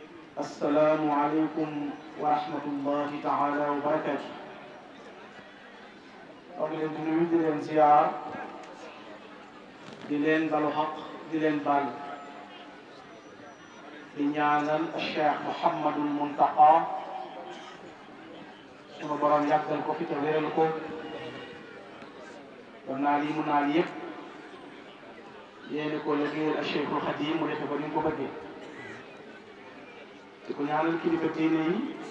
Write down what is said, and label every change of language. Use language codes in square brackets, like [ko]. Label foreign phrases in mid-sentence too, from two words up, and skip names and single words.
[ar] السلام عليكم ورحمة الله تعالى وبركاته. [wo] أولا nuyu di leen ziyaar di leen baalu àq di leen baal di ñaanal Cheikh Mouhamadul Muntaqa sunu borom yàggal ko fi te wéral ko ba naal yi mu naal yëpp yéene ko liggéeyal ak Cheikhul Khadim mu defe ko ni mu ko bëggee di ko ñaanal kilifa diine yi